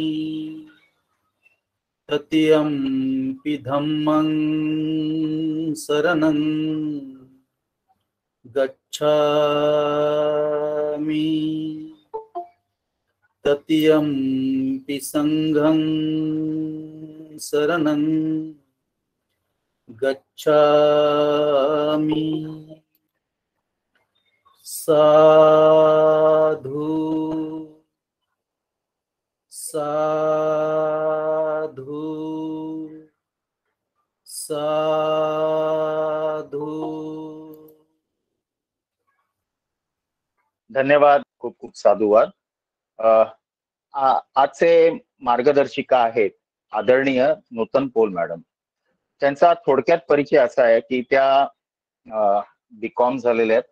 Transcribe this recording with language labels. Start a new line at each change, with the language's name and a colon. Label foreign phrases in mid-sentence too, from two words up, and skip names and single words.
Pali: तृतीयंपि धम्मं शरणं गच्छामि, तृतीयंपि संघं शरणं गच्छामि। साधु साधु साधु।
Marathi: धन्यवाद. खूप खूप साधुवाद. आजचे मार्गदर्शिका आहेत आदरणीय नूतन पोल मॅडम. त्यांचा थोडक्यात परिचय असा आहे की त्या बीकॉम झालेल्या आहेत.